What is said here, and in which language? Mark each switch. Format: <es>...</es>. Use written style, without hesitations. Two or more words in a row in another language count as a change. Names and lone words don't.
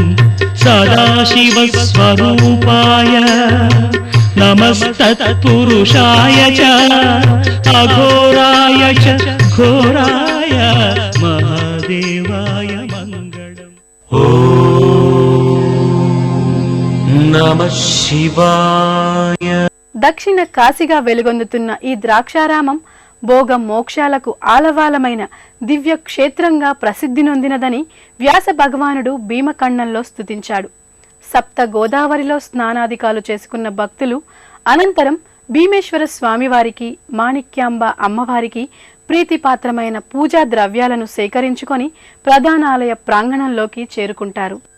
<sa>सदाशिवस्वरूपाय नमस्तत्पुरुषाय च अघोराय च घोराय महादेवाय मङ्गलम्। नमः शिवाय।</sa> <te>దక్షిణ కాశీగా వెలుగొందుతున్న ఈ ద్రాక్షారామం భోగ మోక్షాలకు ఆలవాలమైన దివ్య క్షేత్రంగా ప్రసిద్ధి నొందినదని వ్యాస భగవానుడు భీమఖండంలో స్తుతించాడు. సప్త గోదావరిలో స్నానాధికాలు చేసుకున్న భక్తులు అనంతరం భీమేశ్వర స్వామివారికి మాణిక్యాంబ అమ్మవారికి ప్రీతిపాత్రమైన పూజా ద్రవ్యాలను సేకరించుకొని ప్రధానాలయ ప్రాంగణంలోకి చేరుకుంటారు.</te>